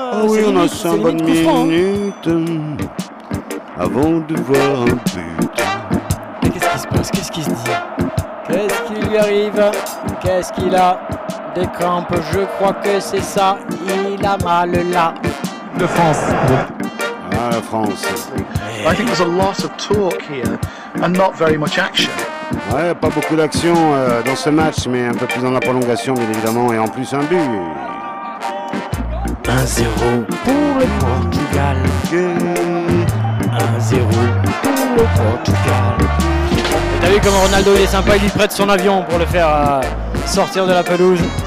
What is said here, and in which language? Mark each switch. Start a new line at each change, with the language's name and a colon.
French: oui, on a 5 bonnes minutes avant de voir un but. Mais qu'est-ce qui se passe? Qu'est-ce qui se dit? Qu'est-ce qui lui arrive? Qu'est-ce qu'il a? Des crampes, je crois que c'est ça. Il a mal là. De France. La France.
English: I think there's a lot of talk here and not very much action.
French: Ouais, pas beaucoup d'action dans ce match, mais un peu plus dans la prolongation, bien évidemment, et en plus un but. 1-0 pour le Portugal. 1-0 pour le Portugal. T'as vu comment Ronaldo il est sympa, il lui prête son avion pour le faire sortir de la pelouse.